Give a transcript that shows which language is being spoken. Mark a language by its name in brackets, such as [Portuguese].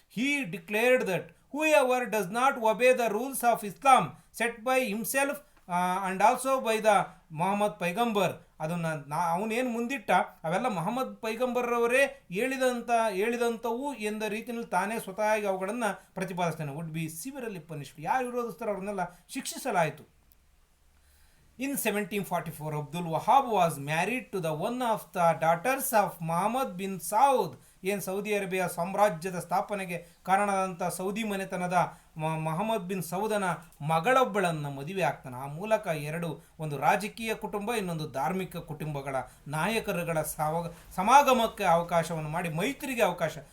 [English] he declared that whoever does not obey the rules of Islam set by himself and also by the Mohammed ಪೈಗಂಬರ್, [Kannada] ಅದನ್ನು ಅವನೇನು ಮುಂದಿಟ್ಟ ಅವೆಲ್ಲ ಮೊಹಮ್ಮದ್ ಪೈಗಂಬರ್ರವರೇ ಹೇಳಿದಂಥವು ಎಂದ ರೀತಿಯಲ್ಲಿ ತಾನೇ ಸ್ವತಃ ಅವುಗಳನ್ನು ಪ್ರತಿಪಾದಿಸ್ತಾನೆ. [English] Would be severely punished. [Kannada] ಯಾರು ವಿರೋಧಿಸ್ತಾರೋ ಅವ್ರನ್ನೆಲ್ಲ ಶಿಕ್ಷಿಸಲಾಯಿತು. [English] In 1744, Abdul Wahab was married to the one of the daughters of Muhammad bin Saud. [Kannada] ಏನು ಸೌದಿ ಅರೇಬಿಯಾ ಸಾಮ್ರಾಜ್ಯದ ಸ್ಥಾಪನೆಗೆ ಕಾರಣವಾದಂಥ ಸೌದಿ ಮನೆತನದ ಮೊಹಮ್ಮದ್ ಬಿನ್ ಸೌದನ ಮಗಳೊಬ್ಬಳನ್ನು ಮದುವೆ ಆಗ್ತಾನೆ. ಆ ಮೂಲಕ ಒಂದು ರಾಜಕೀಯ ಕುಟುಂಬ, ಇನ್ನೊಂದು ಧಾರ್ಮಿಕ ಕುಟುಂಬಗಳ ನಾಯಕರುಗಳ ಸಮಾಗಮಕ್ಕೆ ಅವಕಾಶವನ್ನು ಮಾಡಿ, ಮೈತ್ರಿಗೆ ಅವಕಾಶ.